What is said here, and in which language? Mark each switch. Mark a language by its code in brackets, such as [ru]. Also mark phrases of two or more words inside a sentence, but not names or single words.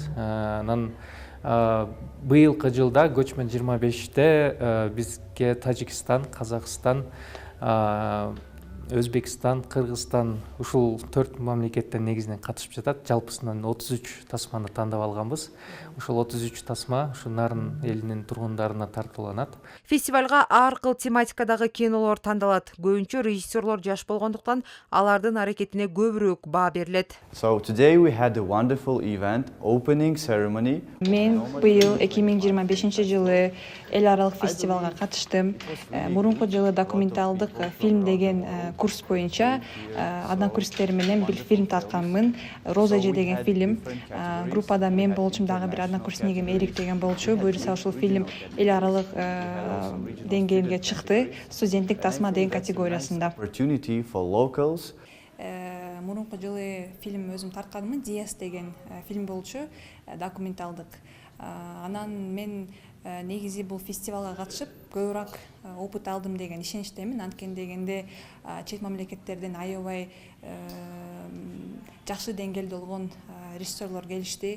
[ky] Анан быйылкы жылда Көчмөн 25-те бизге Тажикстан, Казакстан, Өзбекстан, Кыргызстан ушул 4 мамлекеттен негизинен катышып жатат. Жалпысынан 33 тасманы тандап алганбыз. Ушул 33 тасма ушу Нарын элинин тургундарына тартууланат. Фестивалга ар кыл тематикадагы кинолор тандалат. Көбүнчө режиссерлор жаш болгондуктан алардын аракетине көбүрөөк баа берилет. [en] So today we had a wonderful event, opening ceremony. [ky] Мен быйыл 2025 жылы эл аралык фестивалга катыштым. Мурунку жылы документалдык фильм деген курс боюнча однокурсниктер менен бир фильм тартканмын. Роза эже деген фильм. Группада мен болчум, дагы бир однокурснигим Эрик деген болчу. Буюрса ушул фильм эл аралык деңгээлге чыкты. Студенттик тасма деген категориясында. [en] Opportunity for locals. [ky] Мурунку жылы фильм өзүм тартканмын. Диас деген фильм болчу, документалдык. Анан мен негизи бул фестивалга катышып көбүрөөк опыт алдым деген ишеничтемин. Анткени дегенде чет мамлекеттерден аябай жакшы деңгээлде болгон режиссерлор келишти.